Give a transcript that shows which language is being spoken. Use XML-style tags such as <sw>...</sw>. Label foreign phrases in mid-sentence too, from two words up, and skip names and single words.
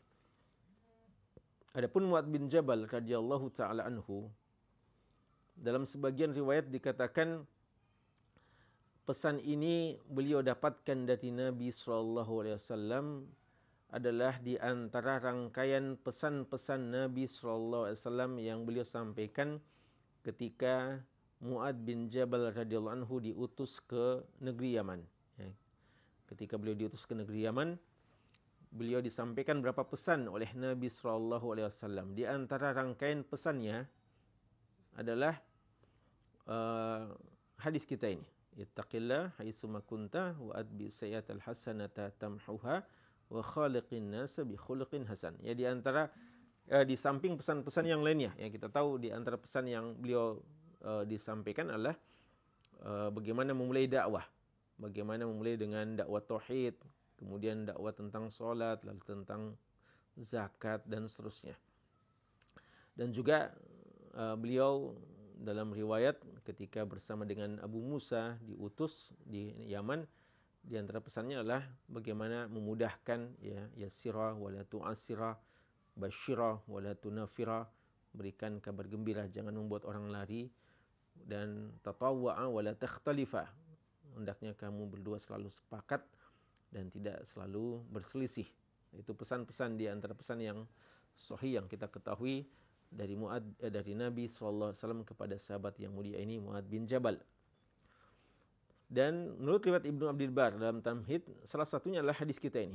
<id>Adapun Mu'ad bin Jabal</id> <ar>رضي الله تعالى عنه,</ar> <id>dalam sebagian riwayat dikatakan pesan ini beliau dapatkan dari Nabi</id> <ar>صلى الله عليه وسلم</ar> <id>adalah di antara rangkaian pesan-pesan Nabi</id> <ar>صلى الله عليه وسلم</ar> <id>yang beliau sampaikan ketika Mu'ad bin Jabal</id> <ar>رضي الله عنه</ar> <id>diutus ke negeri Yaman. Ya. Ketika beliau diutus ke negeri Yaman, beliau disampaikan berapa pesan oleh Nabi</id> <ar>صلى الله عليه وسلم.</ar> <id>Di antara rangkaian pesannya adalah hadis kita ini.</id> <ar>اتق الله حيثما كنت وأتبع السيئة الحسنة تمحها وخالق الناس بخلق حسن.</ar> <id>Ya, di antara di samping pesan-pesan yang lainnya yang kita tahu, di antara pesan yang beliau disampaikan adalah bagaimana memulai dakwah. Bagaimana memulai dengan dakwah tauhid, kemudian dakwah tentang salat, lalu tentang zakat dan seterusnya. Dan juga beliau dalam riwayat ketika bersama dengan Abu Musa diutus di Yaman, di antara pesannya adalah bagaimana memudahkan, ya,</id> <ar>يسرا ولا تعسرا بشرا ولا تنفرا,</ar> <id>berikan kabar gembira, jangan membuat orang lari, dan</id> <ar>تطاوعا ولا تختلفا,</ar> <id>hendaknya kamu berdua selalu sepakat dan tidak selalu berselisih. Itu pesan-pesan di antara pesan yang sahih yang kita ketahui dari dari Nabi</id> <ar>صلى الله عليه وسلم</ar> <id>kepada sahabat yang mulia ini, Mu'ad bin Jabal. Dan menurut riwayat Ibnu Abdul Bar dalam Tamhid, salah satunya adalah hadis kita ini.</id>